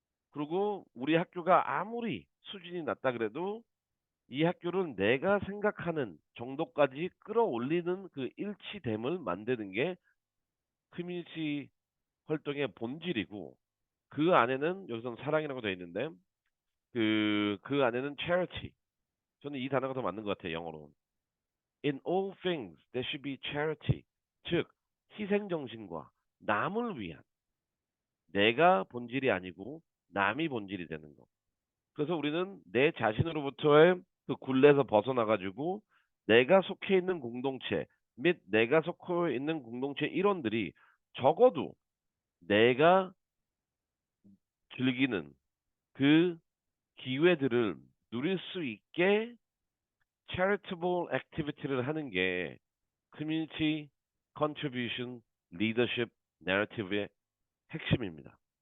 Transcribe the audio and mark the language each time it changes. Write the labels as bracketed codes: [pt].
[ko] 그리고 우리 학교가 아무리 수준이 낮다 그래도 이 학교를 내가 생각하는 정도까지 끌어올리는 그 일치됨을 만드는 게 커뮤니티 활동의 본질이고 그 안에는 여기서는 사랑이라고 되어 있는데 그 안에는 charity. 저는 이 단어가 더 맞는 것 같아요, 영어로. [en] In all things, there should be charity. [ko] 즉, 희생정신과 남을 위한 내가 본질이 아니고 남이 본질이 되는 거. 그래서 우리는 내 자신으로부터의 그 굴레에서 벗어나가지고 내가 속해 있는 공동체 및 내가 속해 있는 공동체 일원들이 적어도 내가 즐기는 그 기회들을 누릴 수 있게 [en] charitable activity [ko] 를 하는 게 [en] community contribution leadership narrative [ko] 의 핵심입니다.